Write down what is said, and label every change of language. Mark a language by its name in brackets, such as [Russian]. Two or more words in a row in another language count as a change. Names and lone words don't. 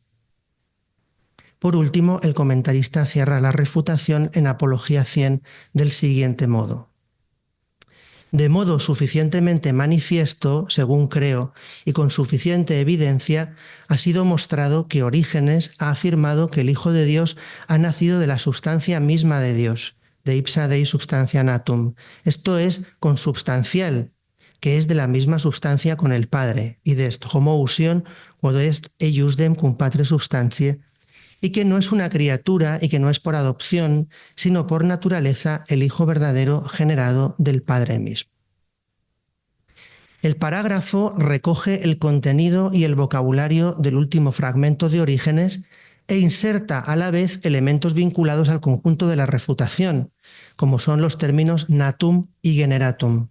[Spanish] Por último, el comentarista cierra la refutación en Apología 100 del siguiente modo. De modo suficientemente manifiesto, según creo, y con suficiente evidencia, ha sido mostrado que Orígenes ha afirmado que el Hijo de Dios ha nacido de la sustancia misma de Dios, [Latin] de ipsa Dei substantia natum, [Spanish] esto es, consubstancial, que es de la misma sustancia con el Padre, y de [Latin] est homoousion quod est eiusdem cum patre substantiae, [Spanish] y que no es una criatura y que no es por adopción, sino por naturaleza el Hijo verdadero generado del Padre mismo. El parágrafo recoge el contenido y el vocabulario del último fragmento de Orígenes e inserta a la vez elementos vinculados al conjunto de la refutación, como son los términos natum y generatum.